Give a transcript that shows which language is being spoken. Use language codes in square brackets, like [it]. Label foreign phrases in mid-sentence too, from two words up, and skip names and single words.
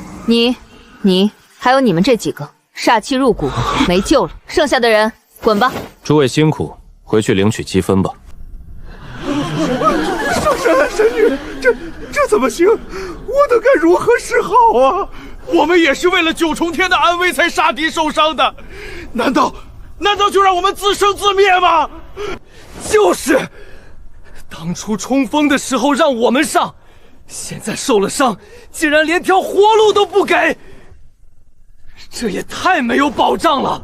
[zh] 你還有你們這幾個，煞氣入骨，沒救了。剩下的人滾吧。諸位辛苦，回去領取積分吧。上神神女，這怎麼行？我等該如何是好啊？我們也是為了九重天的安危才殺敵受傷的，難道就讓我們自生自滅嗎？就是，當初衝鋒的時候讓我們上，現在受了傷，竟然連條活路都不給，這也太沒有保障了。